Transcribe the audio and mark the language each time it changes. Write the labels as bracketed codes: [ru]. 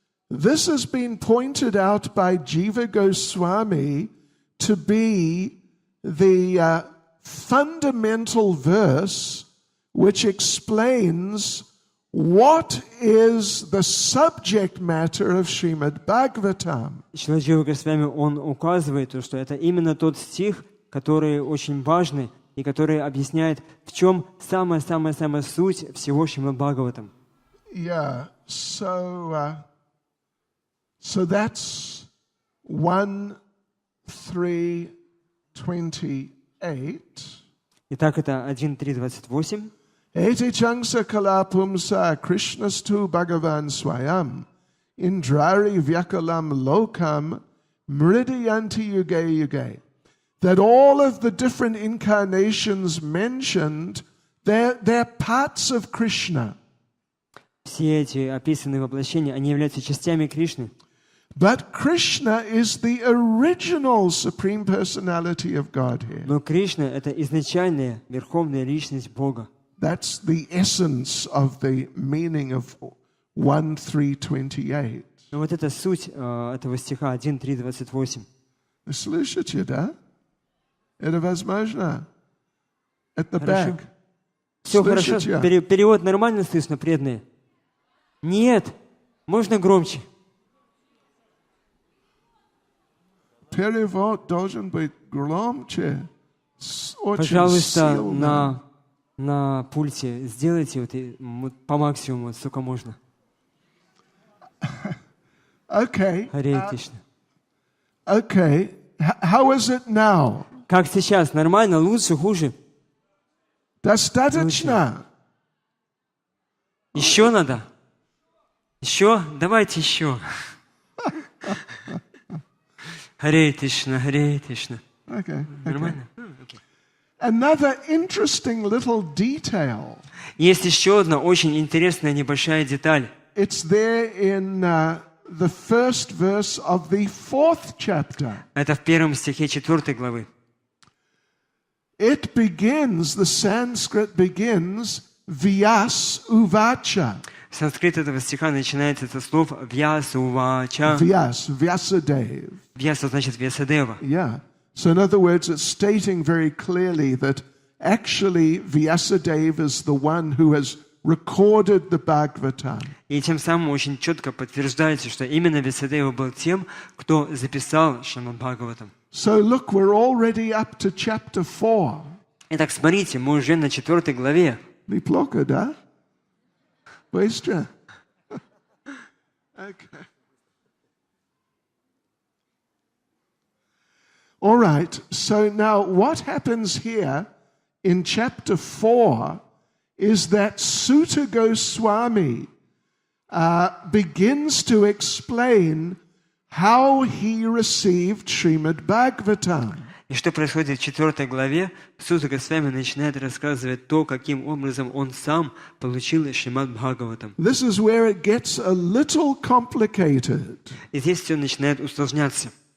[en] This has been pointed out by Jiva Goswami to be the fundamental verse which explains what is the subject matter of Shrimad Bhagavatam. [ru] Джива Госвами, он указывает, что это именно тот стих, который очень важный и который объясняет, в чем самая суть всего Шримад Бхагаватам. [en] Yeah, so that's 1, 3, 28. [ru] Итак, это 1, 3, 28. [sa] Ete changsa kalapumsa Krishnastu Bhagavan Swayam Indrari Vyakalam Lokam Mridayanti Yuge Yuge. [en] That all of the different incarnations mentioned, they're parts of Krishna. [ru] Все эти описанные воплощения, они являются частями Кришны. [en] But Krishna is the original Supreme Personality of Godhead. [ru] Но Кришна — это изначальная верховная личность Бога. [en] That's the essence of the meaning of 1, 3, 28. [ru] Но вот это суть этого стиха 1, 3, 28. Слышите, да? Это возможно. [en] At the back. [ru] Все хорошо. Перевод нормально слышно, преданные? Нет. Можно громче? Перевод должен быть громче. Очень Пожалуйста, сильно. на пульте сделайте вот по максимуму, сколько можно. [en] Okay. [ru] Харе Кришна. [en] Okay. How is it now? [ru] Как сейчас? Нормально? Лучше? Хуже? Достаточно. Еще надо? Еще? Давайте еще. Харе Кришна, Харе Кришна. [en] Okay. [ru] Нормально? [en] Another interesting little detail. [ru] Есть еще одна очень интересная небольшая деталь. [en] It's there in the first verse of the 4th chapter. [ru] Это в 1 стихе 4 главы. [en] It begins, the Sanskrit begins, Vyas Uvacha. [ru] Санскрит этого стиха начинается со слов «Вьяса увача». [en] Vyasadeva. [ru] «Вьяса» значит «Вьясадева». [en] Yeah. So in other words, it's stating very clearly that actually Vyasadeva is the one who has recorded the Bhagavatam. [ru] И тем самым очень четко подтверждается, что именно Вьясадева был тем, кто записал Шримад Бхагаватам. [en] So look, we're already up to chapter 4. [ru] Итак, смотрите, мы уже на 4 главе. Неплохо, да? Быстро. Okay. [en] All right, so now what happens here in chapter 4 is that Sutta Goswami begins to explain how he received Srimad Bhagavatam. [ru] И что происходит в 4 главе? Сутта Госвами начинает рассказывать то, каким образом он сам получил Шримад Бхагаватам. [en] This is where it gets a little complicated. [ru] И здесь все начинает усложняться.